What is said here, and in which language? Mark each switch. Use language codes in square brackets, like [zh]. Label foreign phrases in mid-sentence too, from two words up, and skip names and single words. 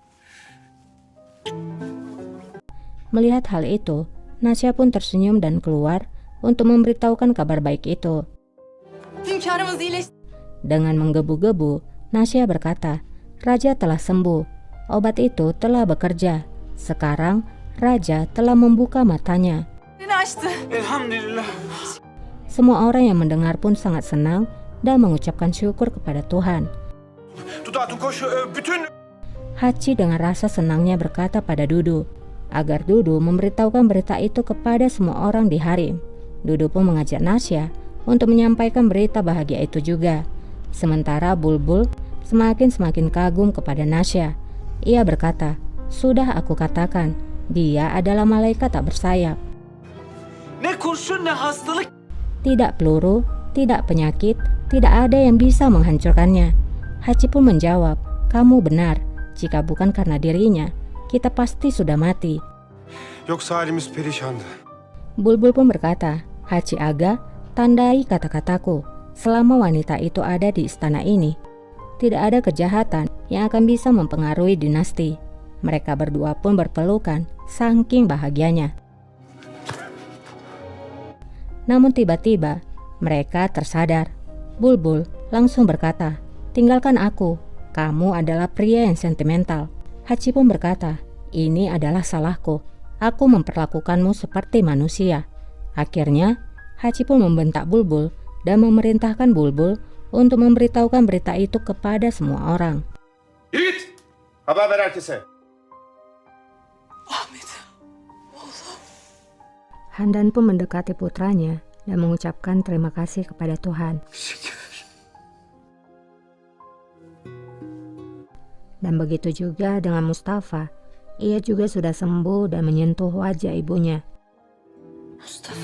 [id] Melihat hal itu, Nasya pun tersenyum dan keluar untuk memberitahukan kabar baik itu. [tr] Hünkârımız iyileşti. [id] Dengan menggebu-gebu, Nasya berkata, "Raja telah sembuh. Obat itu telah bekerja. Sekarang raja telah membuka matanya." [tr] Açtı. Elhamdülillah. [id] Semua orang yang mendengar pun sangat senang dan mengucapkan syukur kepada Tuhan. Hachi dengan rasa senangnya berkata pada Dudu, agar Dudu memberitahukan berita itu kepada semua orang di harem. Dudu pun mengajak Nasya untuk menyampaikan berita bahagia itu juga. Sementara Bulbul semakin kagum kepada Nasya. Ia berkata, "Sudah aku katakan, dia adalah malaikat tak bersayap." [tr] Ne kurşun ne hastalık. [id] Tidak peluru, tidak penyakit, tidak ada yang bisa menghancurkannya. Hachi pun menjawab, kamu benar. Jika bukan karena dirinya, kita pasti sudah mati. [tr] Yoksa halimiz perişandı. [id] Bulbul pun berkata, Hachi Aga, tandai kata-kataku. Selama wanita itu ada di istana ini, tidak ada kejahatan yang akan bisa mempengaruhi dinasti. Mereka berdua pun berpelukan, saking bahagianya. Namun tiba-tiba, mereka tersadar. Bulbul langsung berkata, tinggalkan aku, kamu adalah pria yang sentimental. Hachi pun berkata, ini adalah salahku, aku memperlakukanmu seperti manusia. Akhirnya, Hachi pun membentak Bulbul dan memerintahkan Bulbul untuk memberitahukan berita itu kepada semua orang. [tr] Yürü git. Haber ver herkese. Ahmet. [id] Handan pun mendekati putranya dan mengucapkan terima kasih kepada Tuhan. Dan begitu juga dengan Mustafa. Ia juga sudah sembuh dan menyentuh wajah ibunya. Mustafa.